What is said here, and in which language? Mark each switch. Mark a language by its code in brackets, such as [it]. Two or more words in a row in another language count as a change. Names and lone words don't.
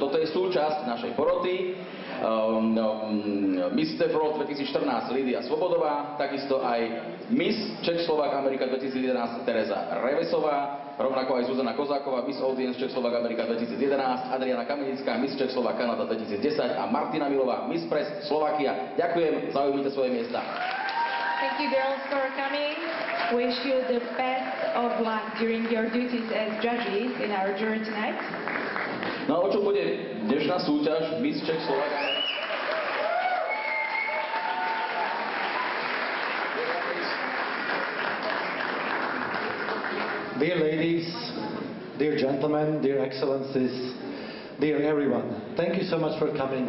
[sk] Toto je súčasť našej poroty. Miss Deaf World 2014 Lídia Svobodová, takisto aj Miss Czech Slovak America 2011 Tereza Revesová, rovnako aj Zuzana Kozáková, Miss Audience Czech Slovak America 2011, Adriana Kamenická, Miss Czech Slovak Kanada 2010 a Martina Milová, Miss Press Slovakia. Ďakujem, zaujmite svoje miesta. [en] Thank you, girls, for coming. Wish you the best of luck during your duties as judges in our jury tonight. [sk] No a o čom bude dnešná súťaž Miss Czech Slovak? [en] Dear ladies, dear gentlemen, dear excellencies, dear everyone, thank you so much for coming.